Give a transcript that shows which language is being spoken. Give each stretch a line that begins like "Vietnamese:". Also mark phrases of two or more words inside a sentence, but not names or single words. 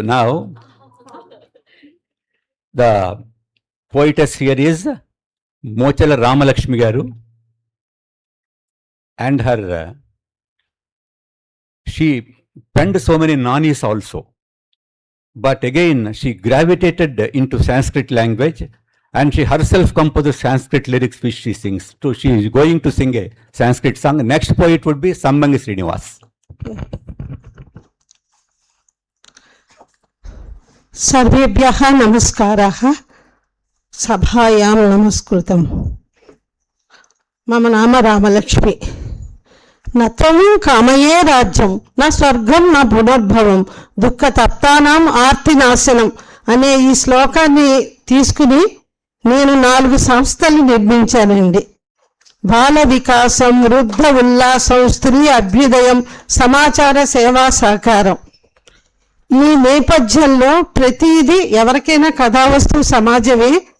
English: Now, the poetess here is Mochala Ramalakshmi Garu, and her she penned so many nanis also, but again she gravitated into Sanskrit language, and she herself composed Sanskrit lyrics which she sings. So she is going to sing a Sanskrit song. Next poet would be Sambangi Srinivas.
Sanskrit: सर्वेभ्यः नमस्काराः सभायां नमस्कृतं मम नाम रामलक्ष्मी न त्वं कामये राज्यं न स्वर्गं न पुनर्भवं दुःखतप्तानां आर्तिनाशनं
Telugu: అనే ఈ శ్లోకాన్ని తీసుకుని నేను 4 సంస్థలు నిర్మించానండి. బాల వికాసం, వృద్ధ ఉల్లాసం, స్త్రీ అభ్యుదయం, సమాచార సేవా సహకారం. ఈ నేపథ్యంలో ప్రతిదీ ఎవరికైనా కథావస్తువు సమాజమే.